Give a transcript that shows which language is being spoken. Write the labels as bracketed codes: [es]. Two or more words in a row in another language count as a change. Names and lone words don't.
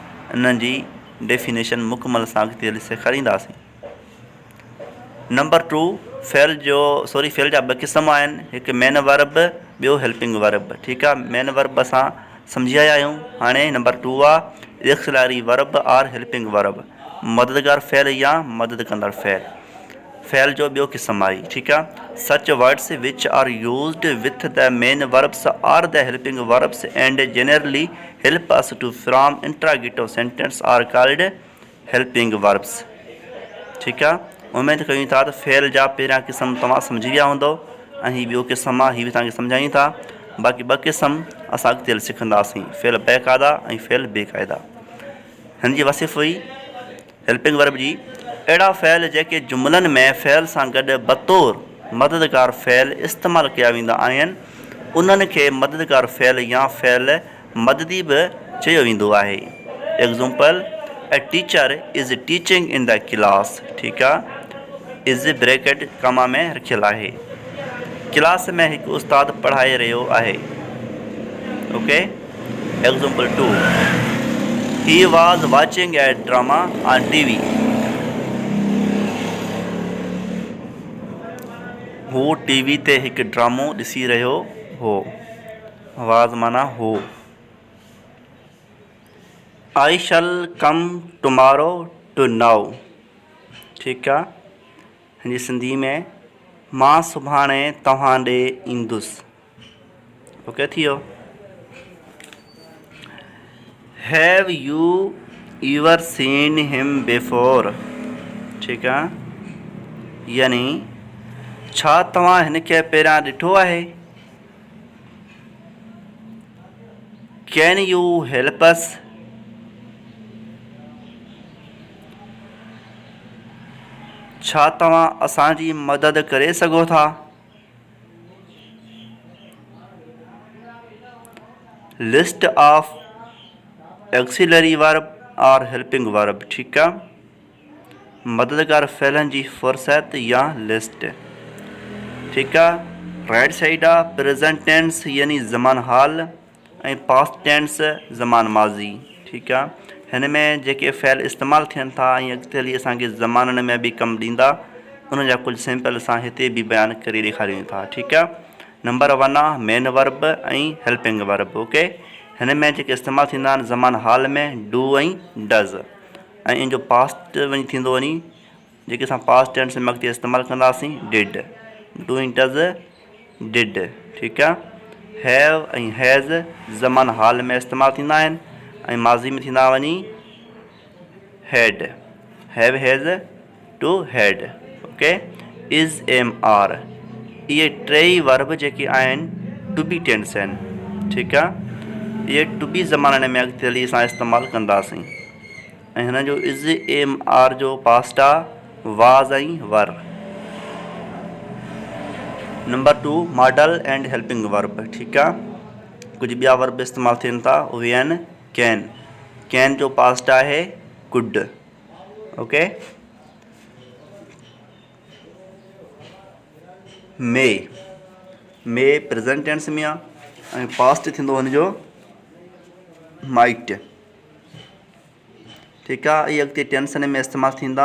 [sd] इन्हनि जी डेफिनेशन मुकमल सां अॻिते हली सेखारींदासीं। नंबर 2, फ़ेल जा 2 क़िस्म आहिनि, हिकु [en] main verb, [sd] ॿियो [en] helping verb. [sd] ठीकु आहे। [en] main verb [sd] असां सम्झी आया आहियूं। हाणे नंबर 2 आहे [en] auxiliary verb [sd] और [en] helping verb, [sd] मददगार फ़ेल या मदद कंदड़ फ़ेल। फ़ेल जो ॿियो क़िस्म आहे। ठीकु आहे। [en] Such words which are used with the main verbs are the helping verbs and generally help us to from interrogative sentence are called helping verbs. [sd] ठीकु आहे। उमेद कयूं था त फ़ेल जा पहिरियां क़िस्म तव्हां सम्झी विया हूंदो, ऐं हीउ ॿियो क़िस्म आहे, हीउ बि तव्हांखे सम्झायूं था। बाक़ी 2 क़िस्म असां अॻिते हली सिखंदासीं, फ़ेल बाक़ाइदा ऐं फ़ेल बेक़ाइदा। हिन जी वसिफ़ हुई [en] helping verb [sd] जी, अहिड़ा फ़ेल जेके जुमलनि में फ़ेल सां गॾु बतौर मददगार फ़ेल इस्तेमालु कया वेंदा आहिनि, उन्हनि खे मददगार फ़ेल या फ़ेल मददी बि चयो वेंदो आहे। एग्ज़ाम्पल, [en] A teacher is teaching in the class. [sd] ठीकु आहे। [en] is bracket comma [sd] में रखियलु आहे। क्लास में हिकु उस्तादु पढ़ाए रहियो आहे। ओके। [en] Example 2, he was watching a drama on TV. [sd] हू TV ते हिकु ड्रामो ॾिसी रहियो हो। वाज़ माना हो। [en] I shall come tomorrow to now. [sd] ठीकु आहे। हिन सिंधी में मां सुभाणे तव्हां ॾे ईंदुसि। ओके थी वियो। [en] Have you ever seen him before. [sd] ठीकु आहे। यानी छा तव्हां हिन खे पहिरियां ॾिठो आहे। [en] Can you help us. [sd] छा तव्हां असांजी मदद करे सघो था। [en] List of auxiliary verb and helping verb. [sd] ठीकु आहे। मददगार फ़ेलनि जी फ़ुर्सत या लिस्ट। ठीकु आहे। [en] right side [sd] आहे [en] present tense [sd] यानी ज़मान हाल ऐं [en] past tense [sd] ज़मान माज़ी। ठीकु आहे। हिन में जेके फ़ेल इस्तेमालु थियनि था ऐं अॻिते हली असांखे ज़माननि में बि कमु ॾींदा, उन जा कुझु सैंपल असां हिते बि बयानु करे ॾेखारियूं था। ठीकु आहे। नंबर 1 आहे [en] main verb [sd] ऐं [en] helping verb. [sd] ओके। हिन में जेके इस्तेमालु थींदा आहिनि ज़मान हाल में डू ऐं डज़, ऐं इन जो पास्ट वञी थींदो वञी जेके असां [en] past tense [sd] में अॻिते इस्तेमालु कंदासीं डिड। डू ऐं [en] does did. [sd] ठीकु आहे। हैव ऐं हैज़ ज़मान हाल में इस्तेमालु थींदा आहिनि ऐं माज़ी में थींदा वञी हैड। [en] have has to had. [sd] ओके। [en] is am are [sd] इहे 3 वर्ब जेके आहिनि [en] to be tense [sd] आहिनि। ठीकु आहे। इहे [en] to be [sd] ज़माननि में अॻिते हली असां इस्तेमालु कंदासीं, ऐं हिन जो [en] is am are [sd] जो पास्ट आहे वाज़ ऐं वर। [en] Number 2 modal and helping verb. [sd] ठीकु आहे। कुझु ॿिया वर्ब इस्तेमालु थियनि था, उहे आहिनि कैन। कैन जो पास्ट आहे कुड। ओके। [en] may present tense [sd] में आहे, पास्ट थींदो हुनजो माइट। [hi] ठीक है, [sd] ये अगते टेंसन में इस्तेमाल थींदा।